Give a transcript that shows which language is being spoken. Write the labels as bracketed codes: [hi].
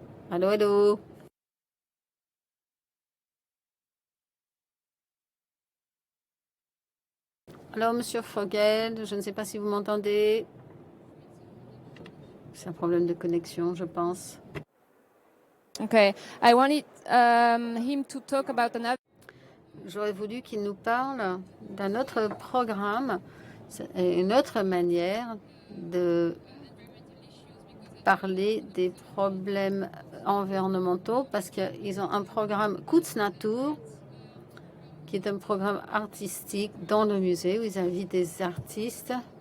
[fr] Allô, allô? Alors, Monsieur Vogel, je ne sais pas si vous m'entendez. C'est un problème de connexion, je pense. [en] Okay, I wanted him to talk about another. [fr] J'aurais voulu qu'il nous parle d'un autre programme, une autre manière de parler des problèmes environnementaux, parce qu'ils ont un programme Kunstnatur, qui est un programme artistique dans le musée où ils invitent des artistes